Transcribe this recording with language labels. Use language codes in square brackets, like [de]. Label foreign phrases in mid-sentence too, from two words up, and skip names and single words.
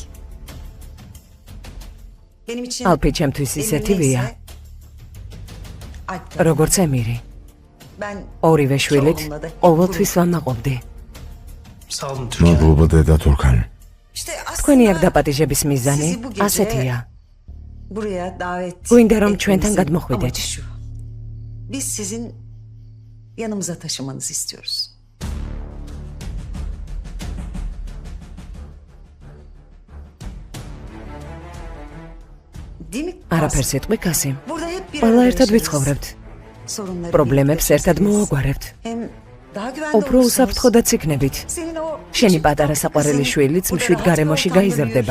[ka] ალფი ჩემთვის ისეთივეა, როგორც ემირი. ორივე შვილით ყოველთვის ვამაყობდი. მადლობა დედა თურქან. თქვენი აქ დაპატიჟების მიზანი ასეთია. გვინდა რომ ჩვენთან გადმოხვიდეთ. [tr] Biz sizin yanımıza taşımanızı istiyoruz. [ka] არაფერს იტყვი კასიმ. ყველა ერთად ვიცხოვრებთ. პრობლემებს ერთად მოვაგვარებთ. უფრო უსაფრთხოდაც იქნებით. შენი პატარა საყვარელი შვილიც მშვიდ გარემოში გაიზრდება.